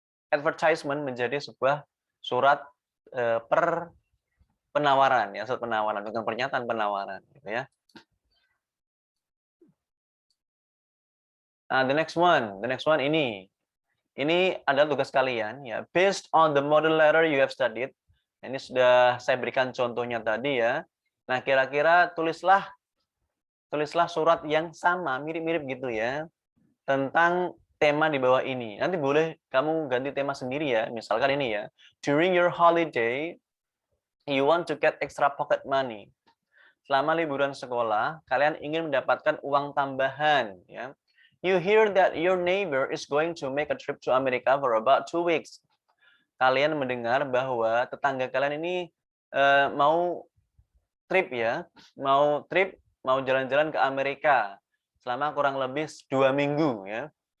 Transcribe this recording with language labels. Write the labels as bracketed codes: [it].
[id] Advertisement menjadi sebuah surat penawaran ya, surat penawaran, bukan pernyataan penawaran gitu ya. Nah, the next one ini adalah tugas kalian ya. [en] Based on the model letter you have studied. [id] Ini sudah saya berikan contohnya tadi ya. Nah, kira-kira tulislah surat yang sama, mirip-mirip gitu ya, tentang tema di bawah ini. Nanti boleh kamu ganti tema sendiri ya. Misalkan ini ya. [en] During your holiday, you want to get extra pocket money. [id] Selama liburan sekolah, kalian ingin mendapatkan uang tambahan ya. [en] You hear that your neighbor is going to make a trip to America for about 2 weeks. [id] Kalian mendengar bahwa tetangga kalian ini mau trip ya, mau jalan-jalan ke Amerika selama kurang lebih 2 minggu ya.